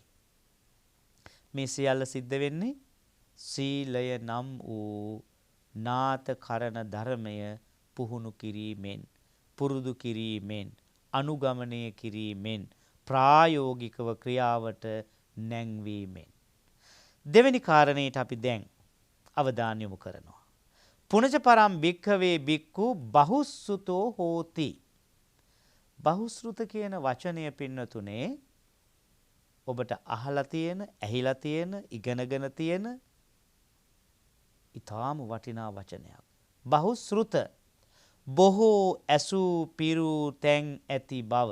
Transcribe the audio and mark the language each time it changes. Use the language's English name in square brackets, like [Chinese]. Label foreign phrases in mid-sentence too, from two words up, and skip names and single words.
[Sinhala] මේ සියල්ල සිද්ධ වෙන්නේ සීලය නම් වූ නාත කරන ධර්මය පුහුණු කිරීමෙන්, පුරුදු කිරීමෙන්, අනුගමනය කිරීමෙන්, ප්‍රායෝගිකව ක්‍රියාවට නැංවීමෙන්. දෙවෙනි කාරණයට අපි දැන් අවධානය යොමු කරනවා. [Pali] පුනච පරම් භික්ඛවේ භික්ඛු බහුස්සුතෝ හෝති. [Sinhala] බහුශ්‍රුත කියන වචනය පින්නතුනේ ඔබට අහලා තියෙන, ඇහිලා තියෙන, ඉගෙනගෙන තියෙන ඊටාම වටිනා වචනයක්. බහුශ්‍රුත බොහෝ ඇසූ පිරු තැන් ඇති බව.